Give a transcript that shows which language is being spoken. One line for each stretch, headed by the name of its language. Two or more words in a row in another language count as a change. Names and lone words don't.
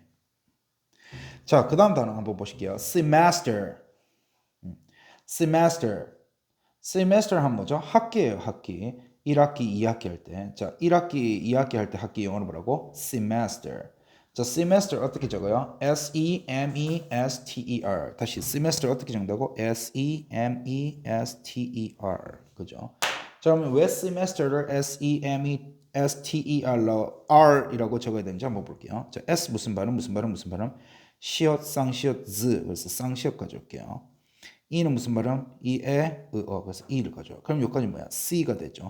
Korean: 자, 그 다음 단어 한번 보실게요.
English: semester. semester.
Korean: semester 하면 뭐죠? 학기예요, 학기. 1학기, 2학기 할 때. 자, 1학기, 2학기 할 때 학기 영어로 뭐라고? semester. 자, semester 어떻게 적어요?
English: S-E-M-E-S-T-E-R.
Korean: 다시 semester 어떻게 적는다고?
English: S-E-M-E-S-T-E-R. 그죠?
Korean: 자, 그러면 왜 semester를 S-E-M-E-S-T-E-R로 R이라고 적어야 되는지 한번 볼게요. 자, S 무슨 발음, 무슨 발음, 무슨 발음? 시옷, 쌍시옷, 즈. 그래서 쌍시옷 가져올게요. E는 무슨 발음? 이에, 의어. 그래서 E를 가져와. 그럼 여기까지 뭐야? C가 되죠.